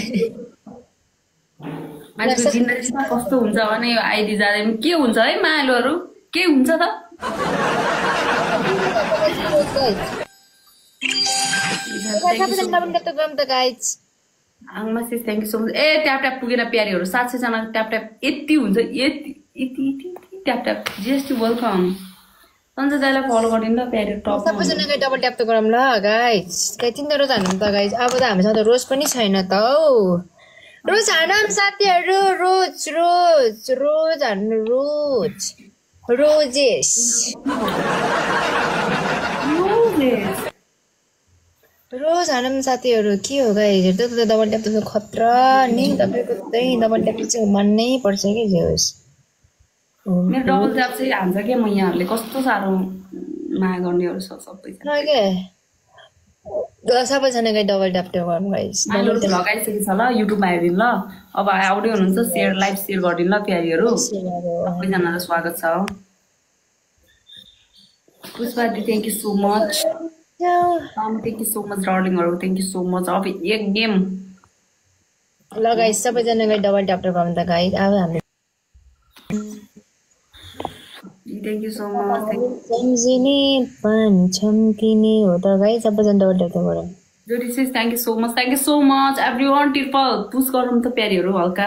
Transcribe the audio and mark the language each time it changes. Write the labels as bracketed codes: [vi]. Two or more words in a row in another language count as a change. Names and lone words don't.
[ne] मान्छेको जिन्दगी कस्तो हुन्छ भने यो आइडी जाँदै के हुन्छ है मायालुहरू के हुन्छ त [en] thank you so much tap tap [ne] पुगेन प्यारीहरू 700 जना [en] tap tap [ne] यति हुन्छ यति [en] tap tap GST welcome [ne] सन्जय दाइलाई फलो गरिदिनु ल प्यारी टप सबैजनालाई [en] double tap [ne] त गरौँ ल गाइज तिनीहरू त हान्नु त गाइज अब त हामीसँग त रोज पनि छैन त हौ रोज हानौँ साथीहरू रोज रोज रोज हान्नु रोज रोजेस रोज हानौँ साथीहरू के हो गाइज त्यो त [en] double tap [ne] त खतरा नि तपाईँको चाहिँ [en] double tap [ne] चाहिँ मान्नै पर्छ कि जे होस् मेरो [en] double tap [ne] चाहिँ हान्छ क्या म यहाँहरूले कस्तो साह्रो माया गर्नेहरू छ सबैजना सबैजनालाई [en] double tap [ne] गरौँ गाइज लगाइसकेको छ ल युट्युबमा हेरिदिनु ल अब आउँदै हुनुहुन्छ [en] share live share [ne] गरिदिनु ल प्यारीहरू सबैजनालाई स्वागत छ पुष्पा दी [en] thank you so much thank you so much [ne] डार्लिङहरू [en] thank you so much [ne] अब एक गेम ल गाइज सबैजनालाई [en] double tap [ne] गरौँ त गाइज अब हामी [en] thank you so much [ne] सम्झिने पान छम्किने हो त गाइज सबैजना [en] double tap [ne] गरौँ जोडी सिस [en] thank you so much everyone triple push [ne] गरौँ त प्यारीहरू हल्का